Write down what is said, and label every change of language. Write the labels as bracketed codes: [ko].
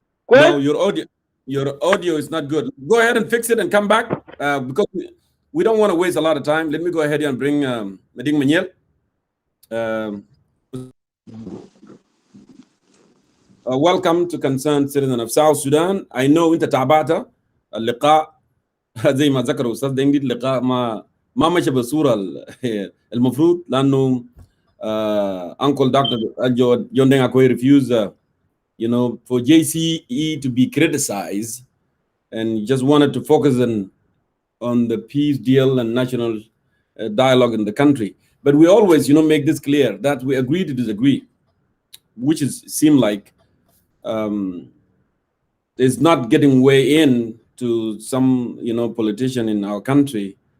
[en] No, your audio is not good. Go ahead and fix it and come back, because we don't want to waste a lot of time. Let me go ahead and bring Meding Maniel. Welcome to Concerned Citizen of South Sudan. I know [ar] انت تابعت اللقاء زي ما ذكر استاذ دينجد، اللقاء ما مشى بالصوره المفروض، لانه Uncle Dr. [en] John Deng Akwe refused for JCE to be criticized, and just wanted to focus on the peace deal and national dialogue in the country. But we always, make this clear that we agree to disagree, which seem like is not getting way in to some, politician in our country.